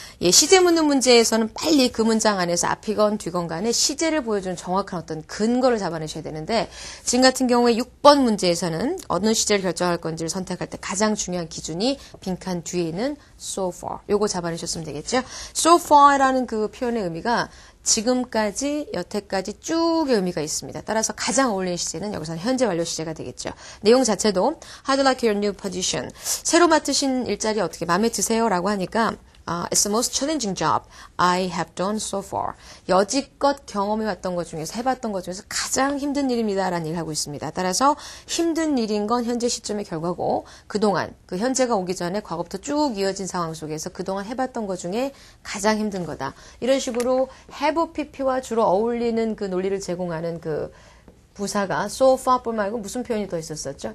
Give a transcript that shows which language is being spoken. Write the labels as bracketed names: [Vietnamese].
[Korean] 예, 시제 묻는 문제에서는 빨리 그 문장 안에서 앞이건 뒤건 간에 시제를 보여주는 정확한 어떤 근거를 잡아내셔야 되는데 지금 같은 경우에 6번 문제에서는 어느 시제를 결정할 건지를 선택할 때 가장 중요한 기준이 빈칸 뒤에 있는 [English] so far [Korean] 요거 잡아내셨으면 되겠죠? [English] so far [Korean] 라는 그 표현의 의미가 지금까지, 여태까지 쭉의 의미가 있습니다. 따라서 가장 어울리는 시제는 여기서는 현재 완료 시제가 되겠죠. 내용 자체도 [English] How do you like your new position? [Korean] 새로 맡으신 일자리 어떻게 마음에 드세요? 라고 하니까 [English] It's the most challenging job I have done so far. [Korean] 여지껏 경험해왔던 것 중에서 해봤던 것 중에서 가장 힘든 일입니다. 라는 얘기를 하고 있습니다. 따라서 힘든 일인 건 현재 시점의 결과고 그동안 그 현재가 오기 전에 과거부터 쭉 이어진 상황 속에서 그동안 해봤던 것 중에 가장 힘든 거다. 이런 식으로 have pp와 주로 어울리는 그 논리를 제공하는 그 부사가 [English] so far [Korean] 뿐 말고 무슨 표현이 더 있었었죠?